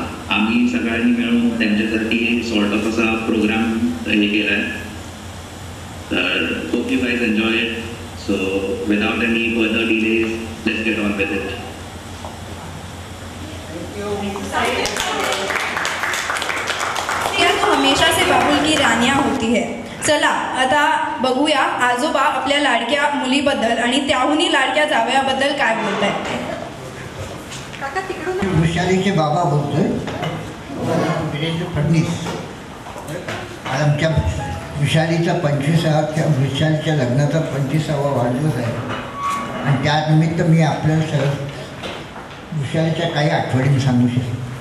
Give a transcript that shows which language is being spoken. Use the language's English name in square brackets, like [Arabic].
[Marathi] आम्ही सगळ्यांनी मिळून त्यांच्यासाठी सॉर्ट ऑफ असा प्रोग्राम हे केला आहे. [English] तर hope you guys enjoy it. So without any further delays let's get on with it. [Hindi] तो हमेशा से बाबुल की रानिया होती है. [Marathi] चला आता बघूया आजोबा आपल्या लाडक्या मुलीबद्दल आणि त्याहूनही लाडक्या जावयाबद्दल काय बोलत आहेत. वृषालीचे बाबा बोलतोय. देवेंद्र फडणवीस. आज आमच्या वृषालीचा 25च्या लग्नाचा 25वा वाढदिवस आहे आणि त्यानिमित्त मी आपल्याला वृषालीच्या काही आठवणी सांगू शकतो.